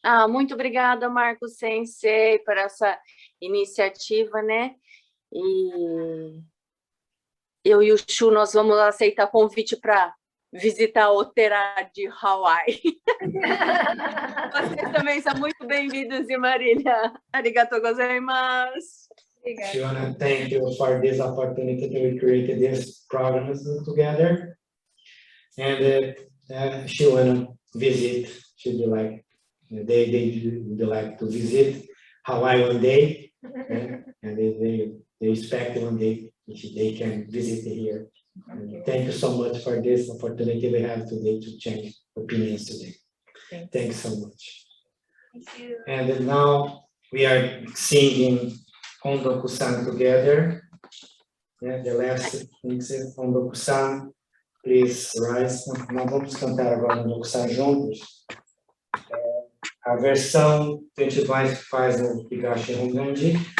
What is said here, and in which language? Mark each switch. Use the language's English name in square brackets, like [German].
[Portuguese] Muito obrigada, Marcos Sensei, por essa iniciativa, né? E eu e o Shu, nós vamos aceitar convite para visitar o Terá de Hawaii. Vocês também são muito bem-vindos, e Marilia. [Japanese] Arigatou gozaimasu. [English] Shiwana, thank you for this opportunity to create this program together. And she wanna visit. She'd be like, they would like to visit Hawaii one day, and they expect one day they can visit here. And thank you so much for this opportunity we have today to change opinions today. Thanks so much. Thank you. And now we are singing Ondoku-san together. The last things Ondoku-san, please rise. [Portuguese] Nós vamos cantar agora Ondoku-san juntos. A versão que a gente faz no Higashi Honganji.